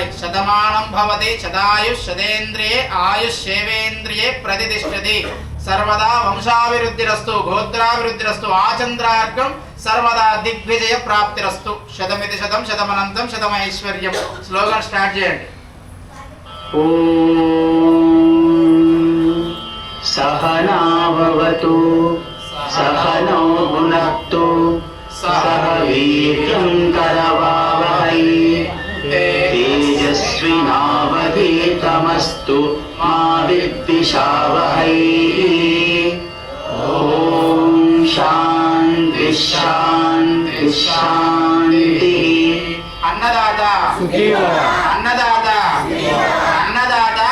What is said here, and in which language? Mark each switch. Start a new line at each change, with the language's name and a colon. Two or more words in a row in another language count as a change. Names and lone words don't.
Sanskrit: శతమానం భవతి శతాయుష్ శతేంద్రియే ఆయుష్ శేవేంద్రియే ప్రతిష్టతి సర్వదా వంశాభివృద్ధిరస్తు గోత్రాభివృద్ధిరస్తు ఆచంద్రార్గం సర్వదా దిగ్విజయ ప్రాప్తిరస్తు. శతమితి శతం శతమనంతం శతమైశ్వర్యం.
English: slogan start
Sanskrit: చేయండి. सहना भवतु सहनौ भुनक्तु सह वीर्यं करवावहै तेजस्विनावधीतमस्तु मा विद्विषावहै. ॐ शान्ति शान्ति शान्तिः. अन्नदाता अन्नदाता अन्नदाता.